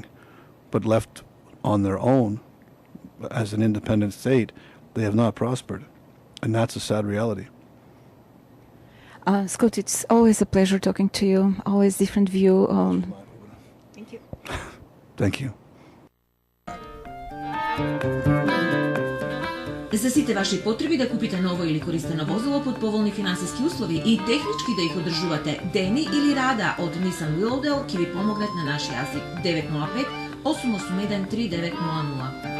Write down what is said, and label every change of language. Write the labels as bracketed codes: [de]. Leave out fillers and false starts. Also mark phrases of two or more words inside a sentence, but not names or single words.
[en] But left on their own, as an independent state, they have not prospered, and that's a sad reality. Scott, it's always a pleasure talking to you. Always different view. Thank you. Thank you. [mk] За сите ваши потреби да купите ново или користено возило под поволни финансиски услови и технички да их одржувате дени или рада од Nissan Willowdale ќе ви помогнат на наш јазик 905-881-3900.